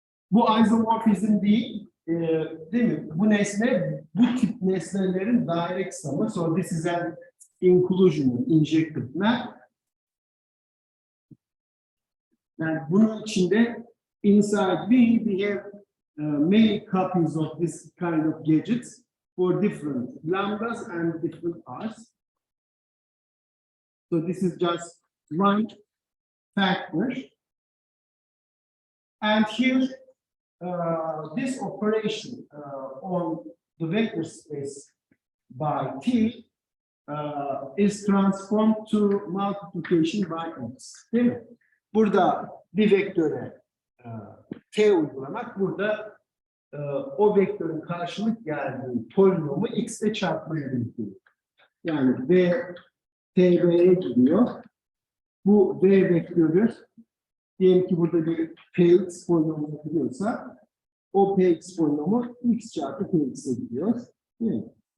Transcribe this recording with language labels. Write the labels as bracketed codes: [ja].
[tr] Bu isomorfizm değil, değil mi? Bu nesne, bu tip nesnelerin direct sum'ı. [en] So this is an inclusion, injected map. [tr] Yani bunun içinde [en] inside B, we have many copies of this kind of gadgets for different lambdas and different R's. So this is just one factor. And here, this operation on the vector space by T is transformed to multiplication by X. [tr] Değil mi? Burada bir vektöre T uygulamak, burada o vektörün karşılık geldiği polinomu X ile çarpmaya dönüştürüyor. Yani V, TB'ye gidiyor. Bu V vektörü, diyelim ki burada bir Px polinomu gidiyorsa, o Px polinomu X çarpı Px'e gidiyor. Değil mi?